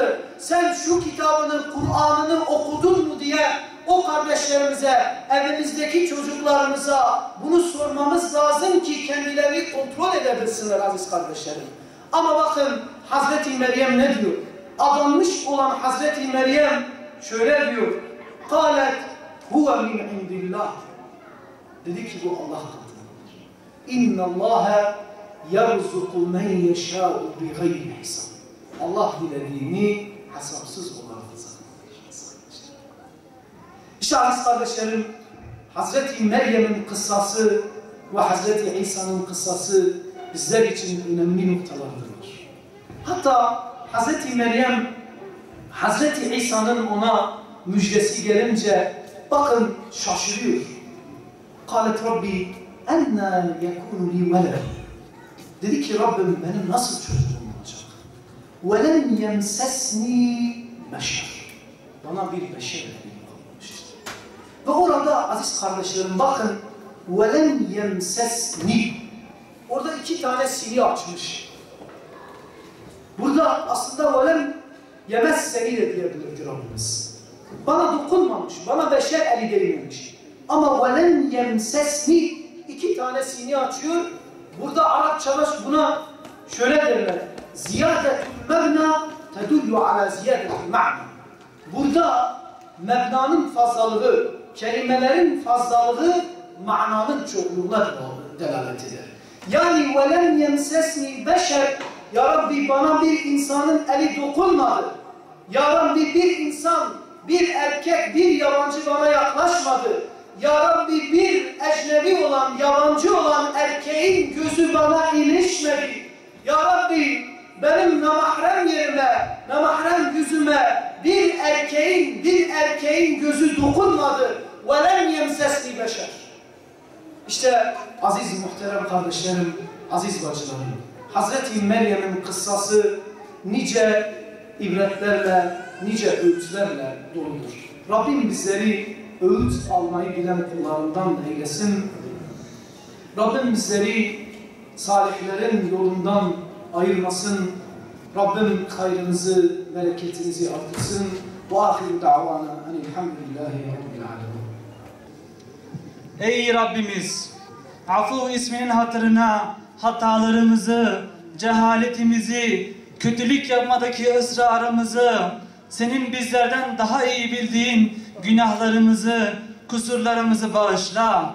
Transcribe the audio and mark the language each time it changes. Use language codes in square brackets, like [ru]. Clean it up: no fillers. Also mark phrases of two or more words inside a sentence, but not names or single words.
[tr] Sen şu kitabını, Kur'an'ını okudun mu diye o kardeşlerimize, evimizdeki çocuklarımıza bunu sormamız lazım ki kendilerini kontrol edebilsinler aziz kardeşlerim. Ama bakın Hazreti Meryem ne diyor? Adanmış olan Hazreti Meryem şöyle diyor. [ar] قَالَتْ هُوَ مِنْ عِنْدِ اللّٰهِ [tr] Dedi ki bu Allah katındadır. [ar] اِنَّ اللّٰهَ يَرْزُقُ مَنْ يَشَاءُ بِغَيْرِ حِسَابٍ [tr] Allah dilediğini hesapsız olarak rızıklandırır. İşte aziz kardeşlerim, Hazreti Meryem'in kıssası ve Hazreti İsa'nın kıssası bizler için önemli noktalardır. Hatta Hazreti Meryem, Hazreti İsa'nın ona müjdesi gelince bakın şaşırıyor. [ar] قَالَتْ رَبِّي اَنَّا يَكُونُ لِي وَلَدٍ [tr] Dedi ki Rabbim benim nasıl çocuğum olacak? [ar] وَلَمْ يَمْسَسْنِي بَشَرٍ [tr] Bana bir beşer olmuştur. Ve orada aziz kardeşlerim bakın [ar] وَلَمْ يَمْسَسْنِي [tr] Orada 2 tane sini açmış. Burada aslında [ar] وَلَمْ يَمَسَّنِي [tr] de diyebilirdi Rabbimiz. Bana dokunmamış, bana beşer eli değmemiş. Ama [ar] وَلَمْ يَمْسَسْنِي [tr] 2 tane sini açıyor. Burada Arapçada buna şöyle derler. [ar] زيادة المبنى تدل على زيادة المعنى. [tr] Burada mebnanın fazlalığı, kelimelerin fazlalığı mananın çokluğuna delalet eder. Yani [ar] وَلَمْ يَمْسَسْنِي [tr] beşer Ya Rabbi bana bir insanın eli dokunmadı. Ya Rabbi bir insan, bir erkek, bir yabancı bana yaklaşmadı. Ya Rabbi bir ecnebi olan, yabancı olan erkeğin gözü bana ilişmedi. Ya Rabbi benim namahrem yerime, namahrem yüzüme bir erkeğin gözü dokunmadı. [ar] وَلَمْ يَمْسَسْنِ بَشَرٍ. [tr] İşte aziz muhterem kardeşlerim, aziz bacılarım, Hazreti Meryem'in kıssası nice ibretlerle, nice öğütlerle doludur. Rabbim bizleri öğüt almayı bilen kullarından eylesin. Rabbim bizleri salihlerin yolundan ayırmasın. Rabbim hayrınızı, bereketinizi artırsın. [ar] وآخر دعوانا أن الحمد لله رب العالمين. [tr] Ey Rabbimiz! Afu isminin hatırına hatalarımızı, cehaletimizi, kötülük yapmadaki ısrarımızı, senin bizlerden daha iyi bildiğin günahlarımızı, kusurlarımızı bağışla.